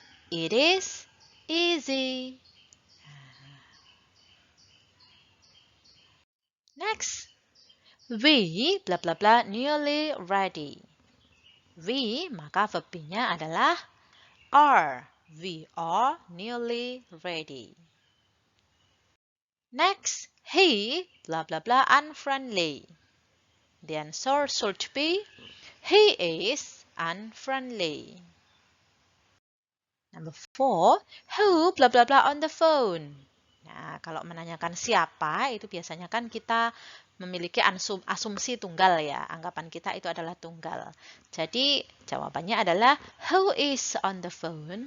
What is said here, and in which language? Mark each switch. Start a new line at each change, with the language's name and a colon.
English: It is easy. Next, we blah blah blah nearly ready.
Indonesian: We maka verb-nya adalah are.
English: We are nearly ready. Next, he blah blah blah unfriendly. The answer should be he is unfriendly. Number 4, who blah blah blah on the phone.
Indonesian: Nah, kalau menanyakan siapa itu biasanya kan kita memiliki asumsi tunggal ya. Anggapan kita itu adalah tunggal. Jadi jawabannya adalah
English: who is on the phone?